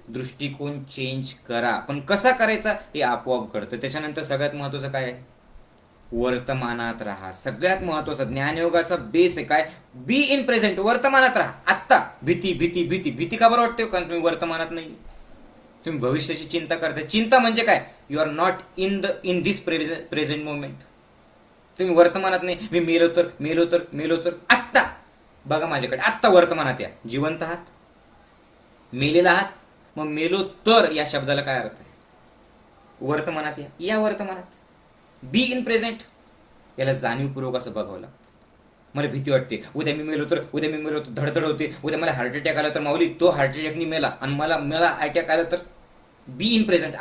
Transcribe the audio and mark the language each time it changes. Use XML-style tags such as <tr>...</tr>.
<mr>दृष्टिकोन चेंज करा, पण कसा करायचा हे आपोआप घडतं. त्याच्यानंतर सगळ्यात महत्वाचं काय आहे? वर्तमानात राहा. सगळ्यात महत्वाचा ज्ञानयोगाचा बेस आहे काय?</mr> <en>Be in present.</en> <mr>वर्तमानात राहा. आत्ता भीती भीती भीती भीती का बरं वाटते? कारण तुम्ही वर्तमानात नाही, तुम्ही भविष्याची चिंता करताय. चिंता म्हणजे काय?</mr> <en>You are not in this present moment.</en> <mr>तुम्ही वर्तमानात नाही. मी मेलो तर मेलो तर मेलो तर. आत्ता बघा माझ्याकडे, आत्ता वर्तमानात या. जिवंत आहात, मेलेला आहात, मग मेलो तर या शब्दाला काय अर्थ आहे? वर्तमानात या वर्तमानात.</mr> <en>Be in present.</en> <mr>याला जाणीवपूर्वक असं बघावं लागतं. मला भीती वाटते, उद्या मी मेलो तर, उद्या मी मेलो तर, धडधड होते, उद्या मला हार्ट अटॅक आला तर माऊली तो हार्ट अटॅकनी मेला आणि मला अटॅक आला तर.</mr> <en>Be in present.</en>